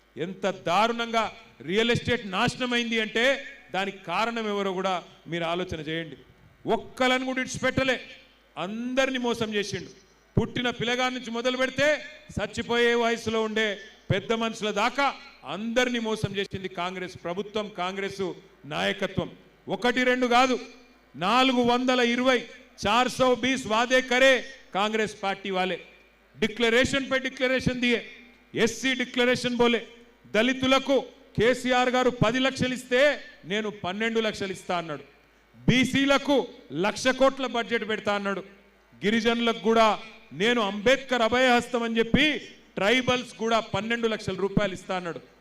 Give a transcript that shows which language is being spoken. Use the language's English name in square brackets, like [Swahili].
[Telugu] ఎంత దారుణంగా real estate నాశనం అయింది అంటే దానికి కారణం ఎవరో కూడా మీరు ఆలోచన చేయండి. ఒక్కలను కూడా ఇడిచిపెట్టలే, అందరినీ మోసం చేసిండు. పుట్టిన పిల్లగాడి నుంచి మొదలు పెడితే చచ్చిపోయే వయసులో ఉండే పెద్ద మనుషుల దాకా అందరినీ మోసం చేసింది కాంగ్రెస్ ప్రభుత్వం, కాంగ్రెస్ నాయకత్వం. 1-2 కాదు, [Hindi] 420 420 वादे करे कांग्रेस पार्टी वाले. डिक्लेरेशन पे डिक्लेरेशन दिए, एससी डिक्लेरेशन बोले. [Telugu] దళితులకు కేసీఆర్ గారు 10 లక్షలు ఇస్తే నేను 12 లక్షలు ఇస్తా అన్నాడు. బీసీలకు 1,00,000 కోట్ల బడ్జెట్ పెడతా అన్నాడు. గిరిజనులకు కూడా నేను అంబేద్కర్ అభయహస్తం అని చెప్పి ట్రైబల్స్ కూడా 12 లక్షల రూపాయలు ఇస్తా అన్నాడు.